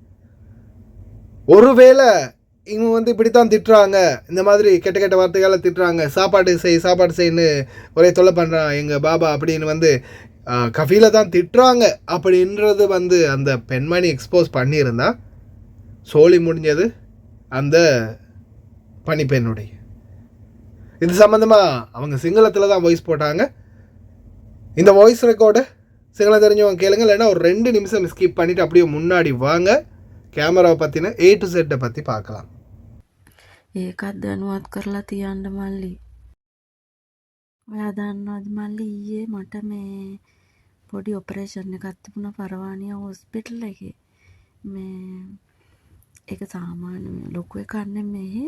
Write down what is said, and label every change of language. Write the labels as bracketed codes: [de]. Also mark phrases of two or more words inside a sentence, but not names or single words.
[ta] ஒருவேளை இவங்க இப்படித்தான் திட்டுறாங்க, இந்த மாதிரி கெட்ட வார்த்தைகளை திட்டுறாங்க, சாப்பாடு செய்யன்னு ஒரே தொல்லை பண்ணுறான் எங்கள் பாபா அப்படின்னு கஃபீல தான் திட்டுறாங்க அப்படின்றது அந்த பெண்மணி எக்ஸ்போஸ் பண்ணியிருந்தா சோழி முடிஞ்சது அந்த பணிப்பெண்ணுடைய. இது சம்மந்தமாக அவங்க சிங்களத்தில் தான் வாய்ஸ் போட்டாங்க. இந்த [en] voice record [ta] சிங்களம் தெரிஞ்சவங்க கேளுங்க, இல்லைன்னா ஒரு 2 நிமிஷம் ஸ்கிப் பண்ணிவிட்டு அப்படியே முன்னாடி வாங்க. [si] කැමරාව පතින [en] A to Z [si] පති පාකලා. ඒකත් දැනුවත් කරලා තියන්න මල්ලි. ඔයා දන්නවද මල්ලි ඊයේ මට මේ පොඩි ඔපරේෂන් එකක් තිබුණා පරවානියා හොස්පිටල් එකේ. මේ ඒක සාමාන්‍ය ලොකු එකක් නෙමෙයි.